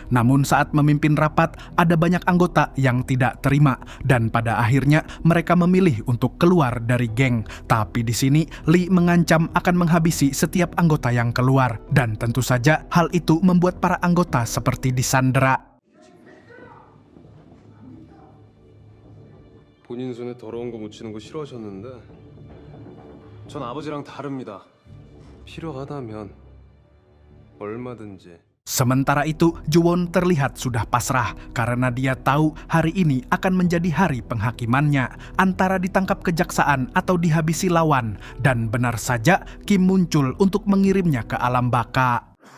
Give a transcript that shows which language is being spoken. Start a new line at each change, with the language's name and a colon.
Indonesian: Namun saat memimpin rapat, ada banyak anggota yang tidak terima. Dan pada akhirnya, mereka memilih untuk keluar dari geng. Tapi di sini, Lee mengancam akan menghabisi setiap anggota yang keluar. Dan tentu saja, hal itu membuat para anggota seperti disandera.
Korean: 본인 손에 더러운 거 묻히는 거 싫어하셨는데 전 아버지랑 다릅니다. 필요하다면 얼마든지.
Indonesian: Sementara itu, Ju-won terlihat sudah pasrah karena dia tahu hari ini akan menjadi hari penghakimannya, antara ditangkap kejaksaan atau dihabisi lawan. Dan benar saja, Kim muncul untuk mengirimnya ke alam baka.